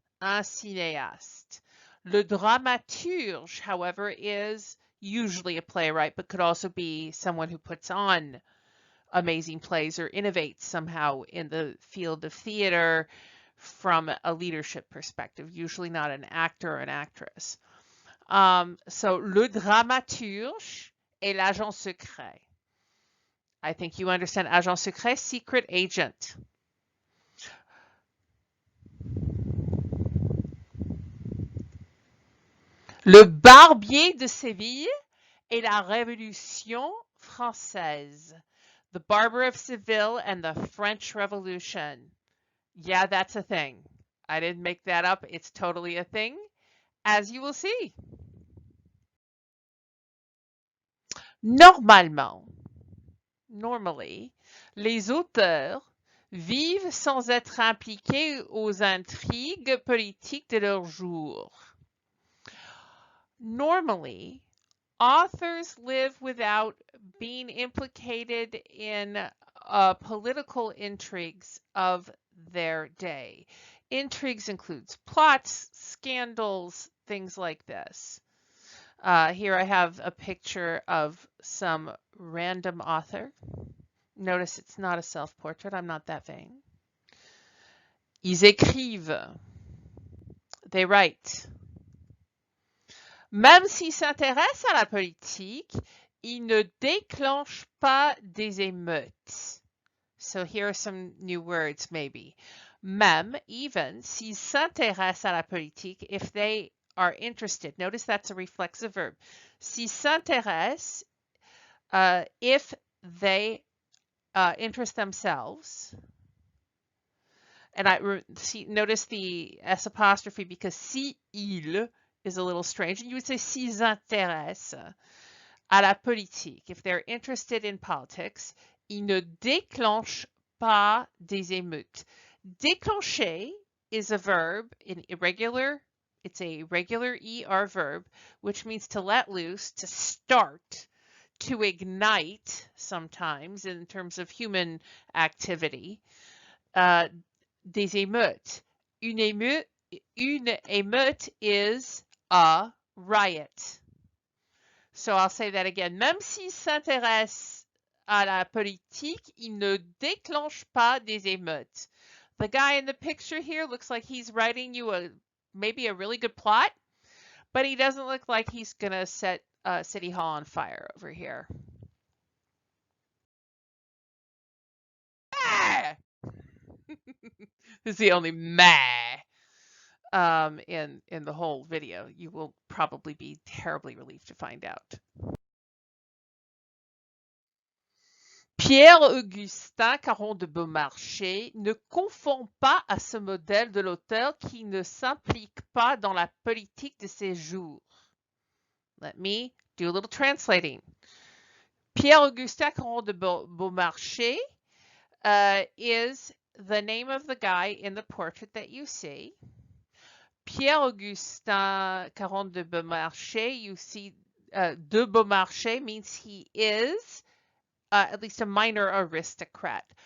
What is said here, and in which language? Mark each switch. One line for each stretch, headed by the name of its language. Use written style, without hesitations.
French: Un cinéaste.
English: Le dramaturge, however, is usually a playwright, but could also be someone who puts on amazing plays or innovates somehow in the field of theater from a leadership perspective, usually not an actor or an actress.
French: So, le dramaturge et l'agent secret.
English: I think you understand agent secret, secret agent.
French: Le barbier de Séville et la Révolution française.
English: The Barber of Seville and the French Revolution. Yeah, that's a thing. I didn't make that up. It's totally a thing, as you will see.
French: Normalement,
English: normally,
French: les auteurs vivent sans être impliqués aux intrigues politiques de leur jour.
English: Normally, authors live without being implicated in political intrigues of their day. Intrigues includes plots, scandals, things like this. Here I have a picture of some random author. Notice it's not a self-portrait. I'm not that vain.
French: Ils écrivent.
English: They write.
French: Même s'ils s'intéressent à la politique, ils ne déclenchent pas des émeutes.
English: So here are some new words maybe.
French: Même,
English: even,
French: s'ils s'intéressent à la politique,
English: if they are interested. Notice that's a reflexive verb.
French: S'ils s'intéressent,
English: if they interest themselves. And notice the S apostrophe because si il is a little strange. And you would say
French: s'ils intéressent à la politique.
English: If they're interested in politics,
French: ils ne déclenchent pas des émeutes.
English: Déclencher is a verb in irregular. It's a regular ER verb, which means to let loose, to start, to ignite sometimes in terms of human activity.
French: Des émeutes. Une émeute
English: is a riot. So I'll say that again.
French: Même s'ils s'intéressent à la politique, ils ne déclenchent pas des émeutes.
English: The guy in the picture here looks like he's writing you maybe a really good plot, but he doesn't look like he's going to set City Hall on fire over here. This is the only meh in the whole video. You will probably be terribly relieved to find out.
French: Pierre-Augustin Caron de Beaumarchais ne confond pas à ce modèle de l'auteur qui ne s'implique pas dans la politique de ses jours.
English: Let me do a little translating. Pierre-Augustin Caron de Beaumarchais is the name of the guy in the portrait that you see. Pierre-Augustin Caron de Beaumarchais, you see, de Beaumarchais means he is at least a minor aristocrat.